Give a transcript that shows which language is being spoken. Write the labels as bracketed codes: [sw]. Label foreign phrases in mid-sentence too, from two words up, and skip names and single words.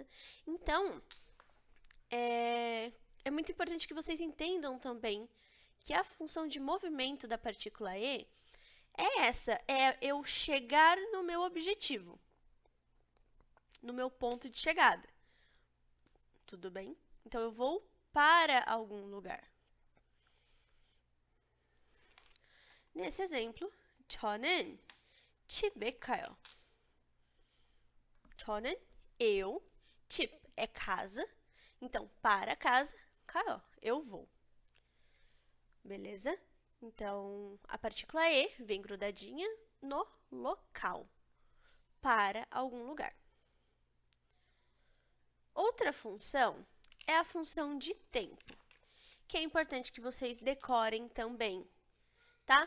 [pt] Então, é muito importante que vocês entendam também que a função de movimento da partícula E é essa, é eu chegar no meu objetivo, no meu ponto de chegada. Tudo bem? Então, eu vou para algum lugar. Nesse exemplo, [ko] 저는 집에 가요. 저는, [pt] eu, 집 é casa. Então, para casa, 가요, eu vou. Beleza? Então, a partícula E vem grudadinha no local, para algum lugar. Outra função é a função de tempo, que é importante que vocês decorem também, tá?